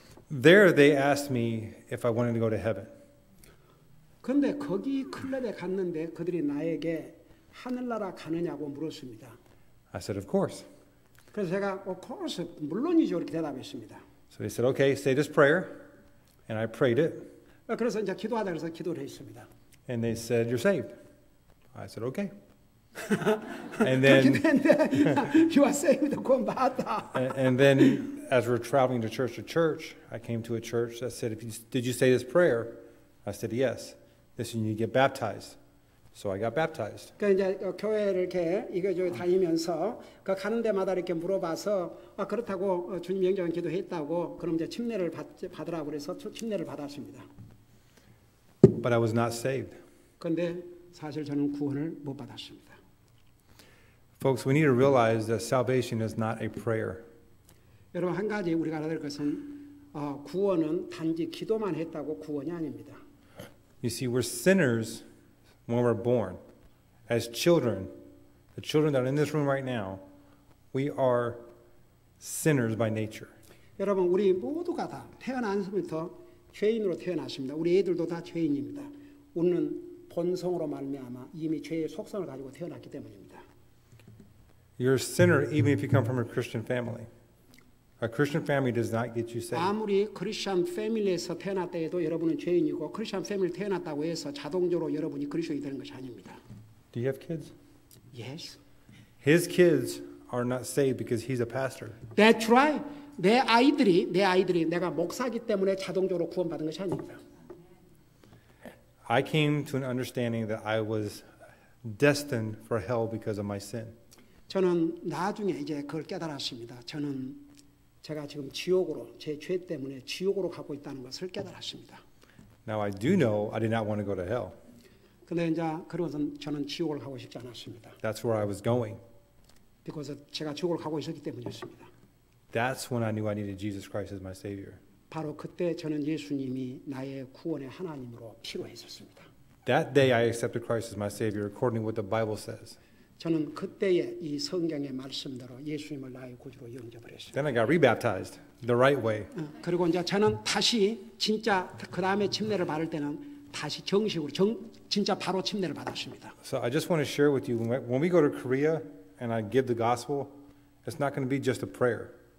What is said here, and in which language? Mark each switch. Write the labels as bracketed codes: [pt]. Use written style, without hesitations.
[en] There they asked me if I wanted to go to heaven. [ko] 근데 거기 클럽에 갔는데 그들이 나에게 하늘나라 가느냐고 물었습니다. [en] I said, of course. [ko] 그래서 제가 [en] of course [ko] 물론이죠 이렇게 대답했습니다. [en] So they said, okay, say this prayer, and I prayed it. [ko] 그래서 이제 기도하다 그래서 기도를 했습니다. [en] And they said, you're saved. I said, okay. And then, you are saved. and then, as we're traveling to church, I came to a church that said, did you say this prayer? I said, yes. They said, you need to get baptized. So I got baptized. [ko] 그러니까 이제 교회를 이렇게 이거 다니면서 그 가는 데마다 이렇게 물어봐서 그렇다고 주님 영접한 기도했다고 그럼 이제 침례를 받으라고 그래서 침례를 받았습니다. [en] But I was not saved. [ko] 그런데 사실 저는 구원을 못 받았습니다. [en] Folks, we need to realize that salvation is not a prayer. [ko] 여러분 한 가지 우리가 알아야 될 것은 구원은 단지 기도만 했다고 구원이 아닙니다. [en] You see, we're sinners when we're born. As children, the children that are in this room right now, we are sinners by nature. [ko] 여러분 우리 모두가 다 태어나서부터 죄인으로 태어났습니다. 우리 애들도 다 죄인입니다. 우리는 본성으로 말미암아 이미 죄의 속성을 가지고 태어났기 때문입니다. [en] You're a sinner even if you come from a Christian family. A Christian family does not get you saved. [ko] 아무리 크리스천 패밀리에서 태어났다 해도 여러분은 죄인이고 크리스천 패밀리 태어났다고 해서 자동적으로 여러분이 그리스도인이 되는 것이 아닙니다. [en] Do you have kids? Yes. His kids are not saved because he's a pastor. That's right. [ko] 내 아이들이 내가 목사기 때문에 자동적으로 구원받은 것이 아닙니다. [en] I came to an understanding that I was destined for hell because of my sin. [ko] 저는 나중에 이제 그걸 깨달았습니다. 제가 지금 지옥으로 제 죄 때문에 지옥으로 가고 있다는 것을 깨달았습니다. [en] Now I do know I did not want to go to hell. [ko] 근데 이제 그러면서 저는 지옥을 가고 싶지 않았습니다. [en] That's where I was going. because [ko] 제가 지옥을 가고 있었기 때문이었습니다. [en] That's when I knew I needed Jesus Christ as my Savior. [ko] 바로 그때 저는 예수님이 나의 구원의 하나님으로 필요했었습니다. [en] That day I accepted Christ as my Savior according to what the Bible says. [ko] 저는 그때의 이 성경의 말씀대로 예수님을 나의 구주로 영접을 했어요. [en] Then I got rebaptized the right way. [ko] 그리고 이제 저는 다시 진짜 그 다음에 침례를 받을 때는 다시 정식으로 진짜 바로 침례를 받았습니다. [en] So I just want to share with you when we go to Korea and I give the gospel, it's not going to be just a prayer.